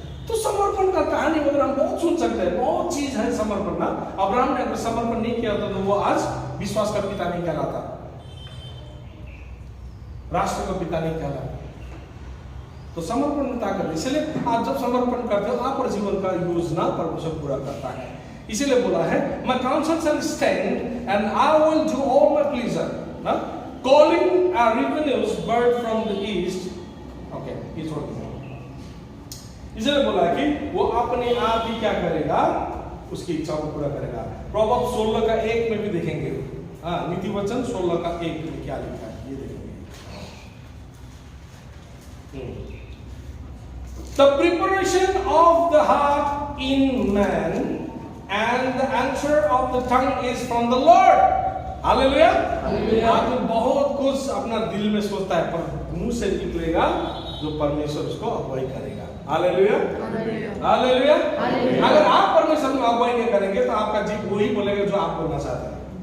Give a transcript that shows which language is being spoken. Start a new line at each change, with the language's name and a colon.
Hindi: तो समर्पण का कहानी वगैरह हम बहुत सुन सकते हैं, बहुत चीज है समर्पण ना। अब्राहम ने अगर समर्पण नहीं किया होता तो वो आज विश्वास का पिता नहीं कहलाता, राष्ट्र का पिता नहीं कहलाता। तो समर्पण में ताकत, इसलिए आप जब समर्पण करते हो आप और जीवन का योजना परमेश्वर पूरा करता है। इसीलिए बोला है my counsel shall stand and I will do all my pleasure, ना calling a revenues bird from the east, okay ये छोड़ दीजिए। इसलिए बोला है कि वो अपने आप ही क्या करेगा, उसकी इच्छा को पूरा करेगा। प्रोवर्ब्स 16 का 1 में भी देखेंगे, हाँ नीति वचन 16 का 1 में क्या लिखा है ये देखेंगे।
English: The preparation of the heart in man and the answer of the tongue is from the Lord.
Hindi: Hallelujah. आदमी बहुत कुछ अपना दिल में सोचता है पर मुंह से निकलेगा जो परमेश्वर उसको अगुवाई करेगा। Hallelujah hallelujah. अगर आप परमेश्वर में अगुवाई नहीं करेंगे तो आपका जीव वही बोलेगा जो आप बोलना चाहते हैं।